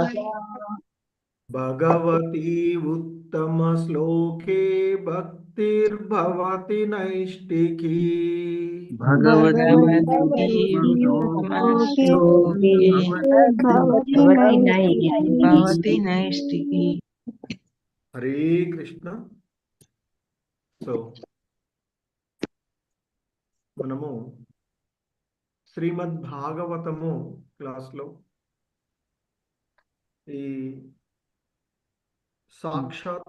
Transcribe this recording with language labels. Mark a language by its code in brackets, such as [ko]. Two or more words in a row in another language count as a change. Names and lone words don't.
[sa] भगवती उत्तमश्लोके भक्तिर्भवति नैष्टिकी. भगवती उत्तमश्लोके भवति भवति नैष्टिकी। हरे कृष्ण. [te] సో మనము శ్రీమద్ భాగవతము క్లాస్లో ఈ సాక్షాత్తు